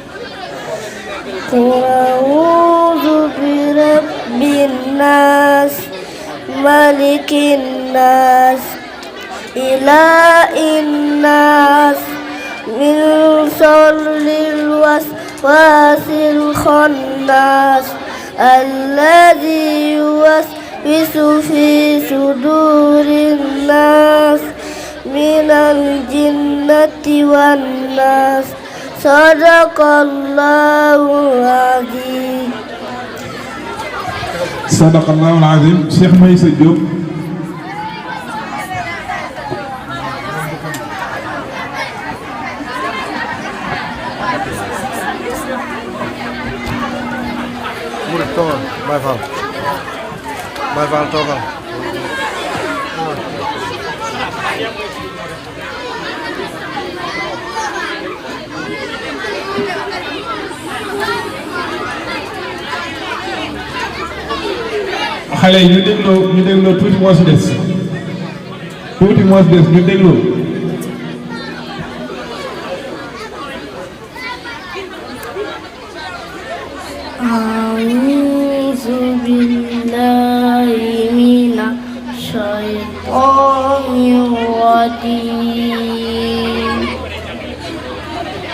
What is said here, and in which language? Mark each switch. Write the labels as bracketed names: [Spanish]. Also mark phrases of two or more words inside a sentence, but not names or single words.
[Arabic] أعوذ برب الناس ملك الناس إله الناس من شر الوسواس الخناس الذي يوسوس في صدور الناس من الجنة والناس. صدق الله العظيم. صدق الله العظيم. [Wolof] Cheikh Maïssa Diop. Baay Faal toogal. xale yi ñu dégloo tuuti moo si des ñu dégloo. [Arabic] أعوذ بالله من الشيطان الرجيم.